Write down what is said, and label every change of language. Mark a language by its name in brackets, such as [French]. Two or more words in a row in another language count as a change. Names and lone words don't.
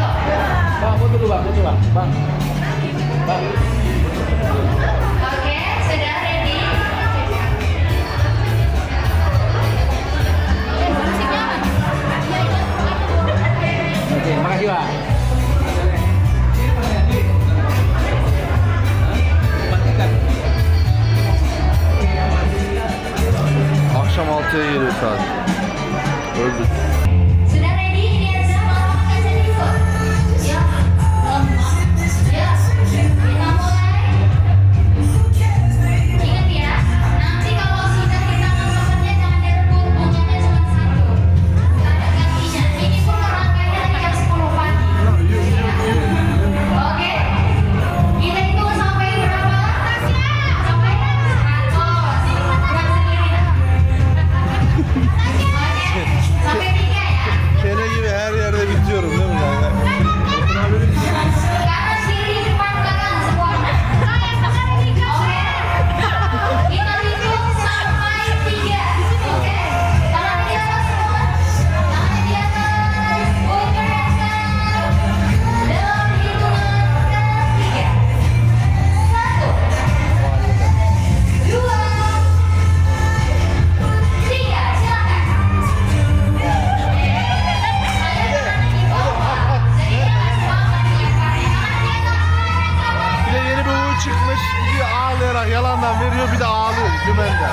[Indonesian] Bang, foto dulu bang, foto bang. Bang. Oke, sudah ready? Oke, makasih bang. [Turkish] Akşam 6'ya geliyor saat. Öldük. [Indonesian] Sudah ready? Ini aja mau makan saya ikut. Ya. Ya. Kita mulai. Ingat ya, nanti kalau sudah kita makannya jangan direbut, bunganya cuma satu. Nggak ada gantinya. Ini pun rangkainya nanti jam 10 pagi. Oke. Kita hitung sampai berapa? Sampai 100. Gerak sendiri dah. Oke. Sampai 3 ya. [Turkish] Kene gibi her yerde bitiyorum değil mi kanka? [Indonesian] Kanan kiri depan belakang semuanya. Oke. Kita hitung sampai 3. Oke. Tangan di atas semua. Tangan di atas. Putarkan. Dalam hitungan ketiga. 1, 2, 3. Silakan. [Turkish] Bir de yeni bir uğur çıkmış, gidiyor ağlayarak yalandan veriyor, bir de ağlıyor dümenden.